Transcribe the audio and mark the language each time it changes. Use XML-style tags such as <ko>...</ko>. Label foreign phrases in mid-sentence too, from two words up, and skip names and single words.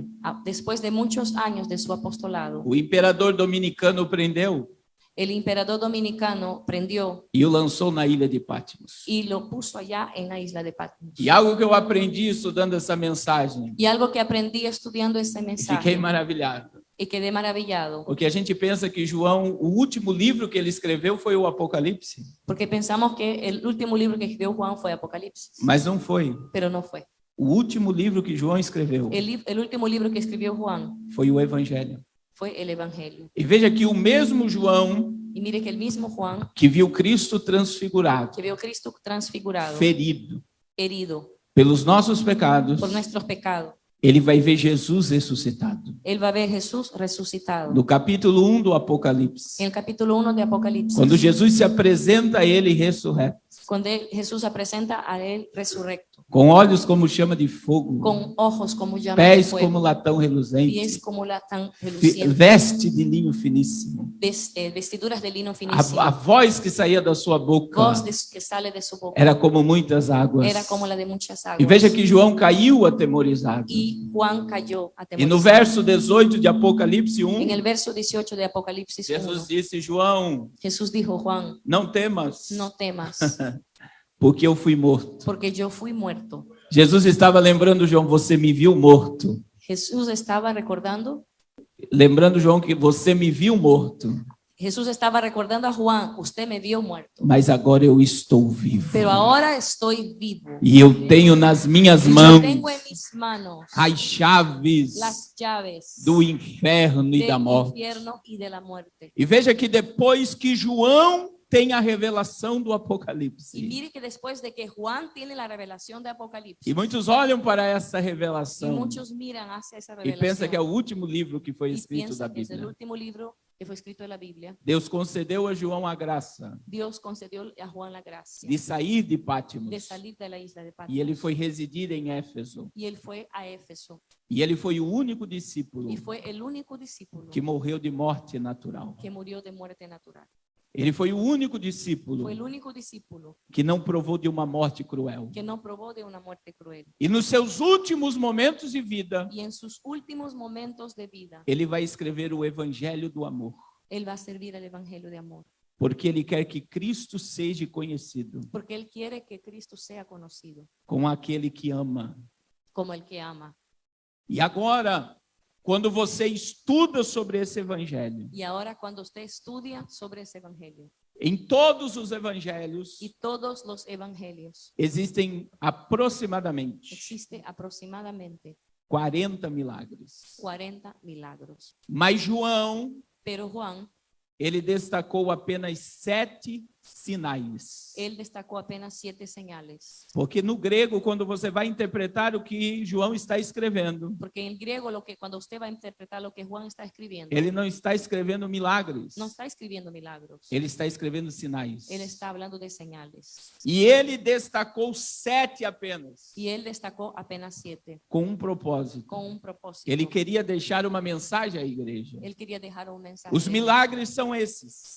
<es>Después de muchos años de su apostolado,</es> <pt>o imperador dominicano o prendeu</pt> <es>el emperador dominicano prendió</es> <pt>e o lançou na ilha de Patmos.</pt> <es>y lo puso allá en la isla de Patmos.</es> <pt>E algo que eu aprendi estudando essa mensagem,</pt> <es>Y algo que aprendí estudiando ese</es> <pt>fiquei</pt> <es>mensaje</es> <pt>maravilhado.</pt> <es>y quedé maravillado,</es> <pt>Porque a gente pensa que João, o último livro que ele escreveu foi o Apocalipse,</pt> <es>porque pensamos que el último libro que escribió Juan fue Apocalipsis,</es> <pt>mas não foi.</pt> <es>pero no fue.</es> <pt>O último livro que João escreveu</pt> <es>El último libro que escribió Juan</es> <pt>foi o Evangelho.</pt> <es>fue el Evangelio.</es> <pt>E veja que o mesmo João</pt> <es>Y mire que el mismo Juan,</es> <pt>que viu Cristo transfigurado,</pt> <es>que vio a Cristo transfigurado,</es> <pt>ferido</pt> <es>herido</es> <pt>pelos nossos pecados,</pt> <es>por nuestros pecados,</es> <pt>ele vai ver Jesus ressuscitado.</pt> <es>él va a ver Jesús resucitado.</es> <pt>No capítulo 1 do Apocalipse,</pt> <es>En el capítulo 1 de Apocalipsis,</es> <pt>quando Jesus se apresenta a ele ressurreto,</pt> <es>cuando Jesús se presenta a él resurrecto,</es> <pt>com olhos como chama de fogo,</pt> <es>con ojos como llama de</es> <pt>pés</pt> <es>fuego,</es> <pt>como latão reluzente,</pt> <es>pies como latán reluciente,</es> <pt>veste de linho finíssimo.</pt> <es>vestiduras de lino</es> <pt>A</pt> <es>finísimo,</es> <pt>voz que saía da sua boca</pt> <es>voz que sale de su boca</es> <pt>era como muitas águas.</pt> <es>era como la de muchas</es> <pt>E</pt> <es>aguas.</es> <pt>veja que João caiu atemorizado.</pt> <es>Y Juan cayó</es> <pt>E no</pt> <es>atemorizado.</es> <pt>verso 18 de Apocalipse</pt> <es>En 1, el verso 18 de Apocalipsis 1,</es> <pt>Jesus disse: João,</pt> <es>Jesús dijo: Juan,</es> <pt>não temas,</pt> <es>no temas,</es> <pt>porque eu fui morto.</pt> <es>porque yo fui muerto.</es> <pt>Jesus estava lembrando João, você me viu morto.</pt> <es>Jesús estaba recordando,</es> <pt>Lembrando João que você me viu morto,</pt> <es>Jesús estaba recordando a Juan: usted me vio muerto,</es> <pt>mas agora eu estou vivo.</pt> <es>pero ahora estoy vivo.</es> <pt>E eu tenho nas minhas</pt> <es>Y yo</es> <pt>mãos</pt> <es>tengo en mis manos</es> <pt>as chaves</pt> <es>las llaves</es> <pt>do inferno e da</pt> <es>del</es> <pt>morte.</pt> <es>infierno y de la muerte.</es> <pt>E veja que depois que João tem a revelação do</pt> <es>Y</es> <pt>Apocalipse,</pt> <es>mire que después de que Juan tiene la revelación de Apocalipsis,</es> <pt>e muitos olham para essa</pt> <es>y</es> <pt>revelação</pt> <es>muchos miran hacia esa</es> <pt>e pensa que é o</pt> <es>revelación</es> <pt>último livro que foi</pt> <es>y</es> <pt>escrito da</pt> <es>piensan que es el</es> <pt>Bíblia.</pt> <es>último libro que fue escrito de la Biblia.</es> <pt>Deus concedeu a João a graça</pt> <es>Dios concedió a Juan la gracia</es> <pt>de sair de</pt> <es>de</es> <pt>Patmos</pt> <es>salir de la isla de</es> <pt>e ele</pt> <es>Patmos.</es> <pt>foi residir em Éfeso.</pt> <es>Y él fue a Éfeso</es> <pt>E ele foi o único discípulo</pt> <es>y fue el único discípulo</es> <pt>que morreu de morte natural.</pt> <es>que murió de muerte natural.</es> <pt>Ele foi o único discípulo</pt> <es>Fue el único discípulo</es> <pt>que não provou de uma morte cruel.</pt> <es>que no probó de una muerte cruel.</es> <pt>E nos seus últimos momentos de vida,</pt> <es>Y en sus últimos momentos de vida,</es> <pt>ele vai escrever o Evangelho do Amor,</pt> <es>él va a servir al evangelio de amor,</es> <pt>porque ele quer que Cristo seja conhecido</pt> <es>porque él quiere que Cristo sea conocido</es> <pt>como aquele que ama.</pt> <es>como el que ama.</es> <pt>E agora, quando você estuda sobre esse Evangelho,</pt> <es>Y ahora cuando usted estudia sobre ese evangelio,</es> <pt>em todos os evangelhos</pt> <es>y todos los evangelios,</es> <pt>existem aproximadamente</pt> <es>existe aproximadamente</es> <pt>40 milagres.</pt> <es>40 milagros.</es> <pt>Mas João,</pt> <es>Pero Juan,</es> <pt>ele destacou apenas 7 sinais.</pt> <es>él destacó apenas 7 señales.</es> <pt>Porque no grego, quando você vai interpretar o que João está escrevendo,</pt> <es>Porque en griego, cuando usted va a interpretar lo que Juan está escribiendo,</es> <pt>ele não está escrevendo milagres,</pt> <es>no está escribiendo milagros.</es> <pt>ele está escrevendo sinais.</pt> <es>Él está hablando de señales.</es> <pt>E ele destacou 7 apenas,</pt> <es>Y él destacó apenas 7</es> <pt>com um propósito.</pt> <es>con un propósito.</es> <pt>Ele queria deixar uma mensagem à igreja.</pt> <es>Él quería dejar un mensaje.</es> <pt>Os milagres são esses.</pt>